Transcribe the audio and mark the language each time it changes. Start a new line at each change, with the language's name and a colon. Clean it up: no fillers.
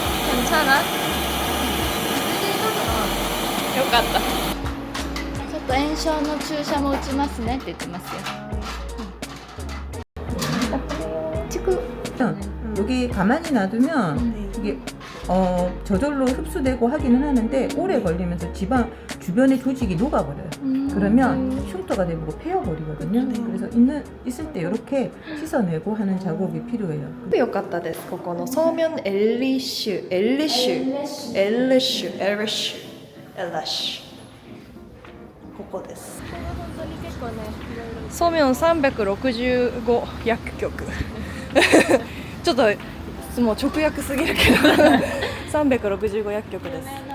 Korean: 괜찮아?
Japanese: よかった。ちょっと炎症の注射も打ちますねって言ってますよ。
Korean: 지금 여기 가만히 놔두면 이게 저절로 흡수되고 하기는 하는데 오래 걸리면서 지방 주변의 조직이 녹아버려요. 그러면 흉터가 되고 폐어버리거든요. 그래서 있을 때 이렇게 씻어내고 하는 작업이 필요해요.
Japanese: よかったです。ここのソーミョンエリッシュここです。ソーミョン365薬局ちょっともう直訳すぎるけど365薬局です。